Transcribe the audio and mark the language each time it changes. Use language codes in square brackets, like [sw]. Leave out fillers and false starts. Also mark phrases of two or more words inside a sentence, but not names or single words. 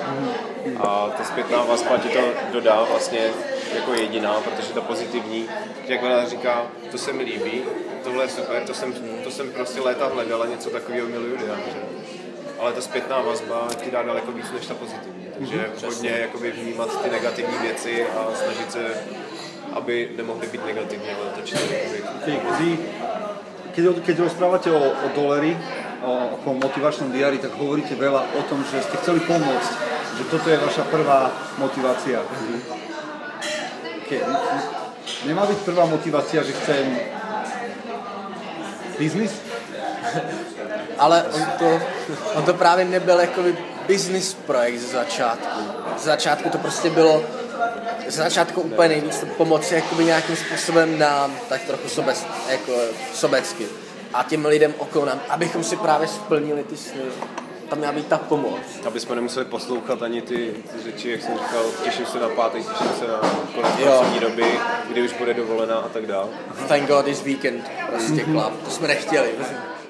[cs] A ta zpětná vazba ti to dodá vlastně jako jediná, protože ta pozitivní, jak ona říká, to se mi líbí, tohle je super, to jsem prostě léta hledala, něco takového miluju dělat. Ale ta zpětná vazba ti dá daleko víc než ta pozitivní. Takže hodně jakoby vnímat ty negativní věci a snažit se, aby nemohly být negativní, ale točit [sk] Keď rozprávate o doleri, o motivačnom diári, tak hovoríte veľa o tom, že ste chceli pomôcť, že toto je vaša prvá motivácia. Nemá byť prvá motivácia, že chcem biznis? [cs] Ale on to právě nebyl jakoby business projekt ze začátku. Z začátku to prostě bylo úplně nejvíc pomoci jakoby nějakým způsobem nám, tak trochu sobecky. A těm lidem okolo nám, abychom si právě splnili ty sny. Tam měla být ta pomoc. Aby jsme nemuseli poslouchat ani ty řeči, jak jsem říkal, těším se na pátek, těším se na konec pracovní doby, kdy už bude dovolená a tak dále. [en] Thank God is weekend, [cs] prostě klap, to jsme nechtěli.